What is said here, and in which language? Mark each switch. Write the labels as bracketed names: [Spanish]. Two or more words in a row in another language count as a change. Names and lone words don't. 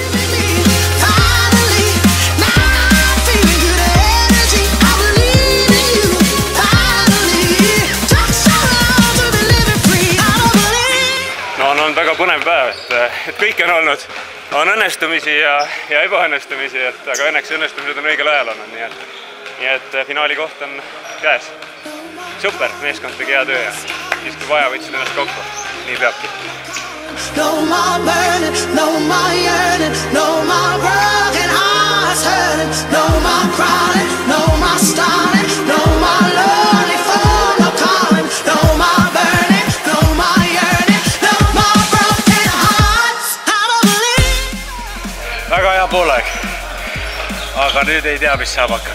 [Estonian] No on väga põnev päev, et kõik on olnud. On õnnestumisi ja ebaõnnestumisi, aga õnneks õnnestumised on õigel ajal olnud, nii et finaali koht on käes. Super, meeskond tegi hea töö ja siis kui vaja võtsid ennast kokku, nii peabki. [English] No more burning, no more yearning, no more broken hearts hurting, no more crying, no more starting, no more lonely phone, no calling, no more burning, no more yearning, no more broken hearts, I don't believe. [Estonian] Väga hea poolaeg, aga nüüd ei tea, mis saab hakka.